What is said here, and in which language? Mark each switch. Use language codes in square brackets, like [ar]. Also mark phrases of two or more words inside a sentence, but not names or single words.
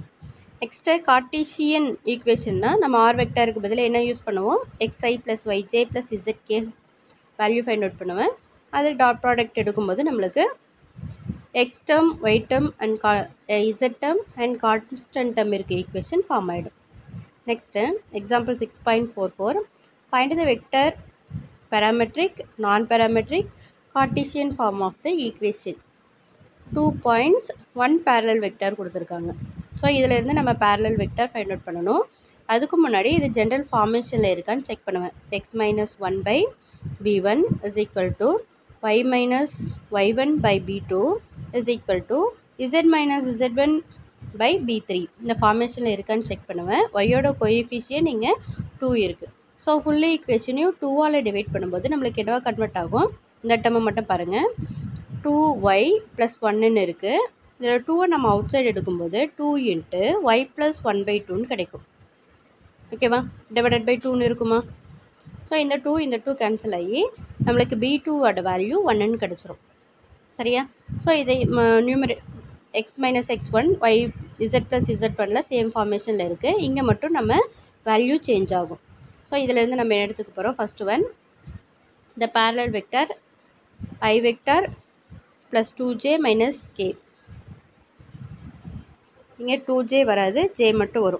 [en] next Cartesian equation [ta] நம்ம [en] r vector [ta] பதிலாக என்ன யூஸ் பண்ணுவோம், xi + yj + zk [en] value find out [ta] பண்ணுவேன். அது [en] dot product [ta] எடுக்கும்போது நம்மளுக்கு [en] x term, y term and z term and constant term [ta] இருக்க [en] equation form [ta] ஆகிடும். [en] next example 6.44. find the vector parametric, non-parametric, Cartesian form of the equation. 2 points 1 parallel vector கொடுத்துருக்காங்க. [ta] ஸோ இதிலேருந்து நம்ம [en] parallel vector find out [ta] பண்ணணும். அதுக்கு முன்னாடி இது [en] general formation [ta] இருக்கான்னு செக் பண்ணுவேன். [en] x - 1 by b1 is equal to y - y1 by b2 is equal to z - z1 by b3. [ta] இந்த ஃபார்மேஷனில் இருக்கான்னு செக் பண்ணுவேன். [en] y coefficient [ta] இங்கே 2 இருக்குது. ஸோ ஸோ [en] full equation [ta] 2ஆல் டிவைட் பண்ணும்போது நம்மளுக்கு என்னவா கன்வெர்ட் ஆகும், இந்த டேர்மை மட்டும் பாருங்கள். 2y + 1ன்னு இருக்குது. இதில் 2வை நம்ம [en] out side [ta] எடுக்கும்போது 2 × y + 1/2ன்னு கிடைக்கும். ஓகேவா, [en] divided by [ta] 2ன்னு இருக்குமா. ஸோ இந்த 2 கேன்சல் ஆகி நம்மளுக்கு b2ஓட வேல்யூ 1ன்னு கிடச்சிரும். சரியா. ஸோ இதை x - x1 y z + z1ல [en] same formation [ta] இருக்குது. இங்கே மட்டும் நம்ம [en] value change [ta] ஆகும். ஸோ இதிலேருந்து நம்ம எடுத்துக்க போகிறோம். [en] first one, இந்த parallel vector I vector + 2j - k. [ta] இங்கே 2j வராது, j மட்டும் வரும்.